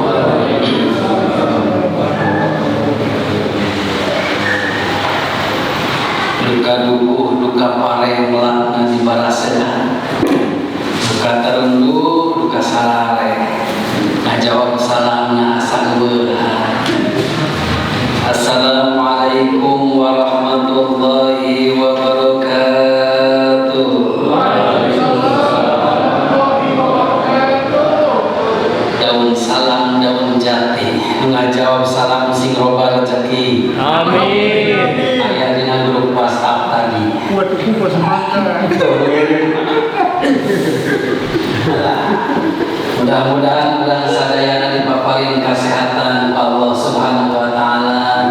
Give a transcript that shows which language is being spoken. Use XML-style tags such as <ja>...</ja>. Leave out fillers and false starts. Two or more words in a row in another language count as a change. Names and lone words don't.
<su>Duka dukuh, duka pareng melakna di barasena, duka terenduh, duka salare, ngajawab salamna asa beurah.</su> <ar>السلام عليكم ورحمة الله وبركاته.</ar> <su>Daun salam daun jati, ngajawab salam sing roba rezeki. Amin. Aya dina grup WhatsApp tadi. Waduh, semangat. Mudah-mudahan bulan sadayana dipaparin kesehatan</su> <ar>الله سبحانه وتعالى.</ar>